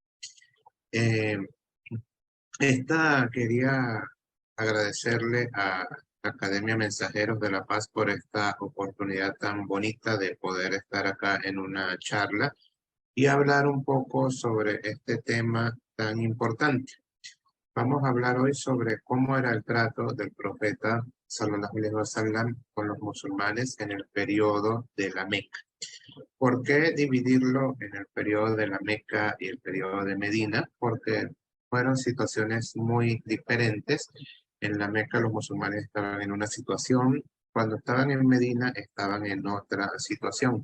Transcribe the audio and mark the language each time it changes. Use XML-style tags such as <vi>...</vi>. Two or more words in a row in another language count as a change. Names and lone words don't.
<es>Quería agradecerle a la Academia Mensajeros de la Paz por esta oportunidad tan bonita de poder estar acá en una charla y hablar un poco sobre este tema tan importante. Vamos a hablar hoy sobre cómo era el trato del profeta</es> <ar>صلى الله عليه وسلم</ar> <es>con los musulmanes en el periodo de la Meca. ¿Por qué dividirlo en el periodo de la Meca y el periodo de Medina? Porque fueron situaciones muy diferentes. En la Meca los musulmanes estaban en una situación, cuando estaban en Medina estaban en otra situación.</es>